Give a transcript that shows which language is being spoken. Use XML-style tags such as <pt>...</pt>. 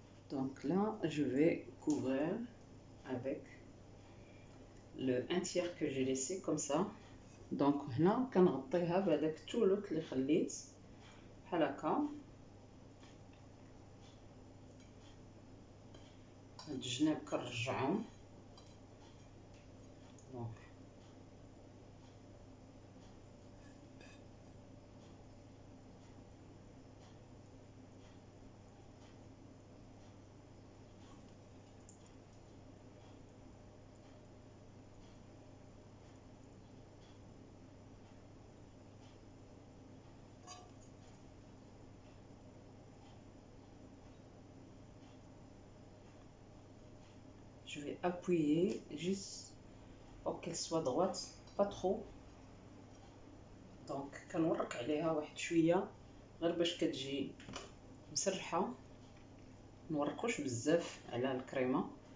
<fr>Donc là, je vais couvrir avec le 1/3 que j'ai laissé comme ça. Donc</fr> <ar>هنا كنغطيها بهذاك الثلث اللي خليت بحال هكا. هاد الجناب كنرجعهم.</ar> <fr>دونك je vais appuyer juste pour qu'elle soit droite, pas trop. دونك</fr> <ar>كنورك عليها واحد شويه غير باش كتجي مسرحه، نورقوش بزاف على الكريمه.</ar>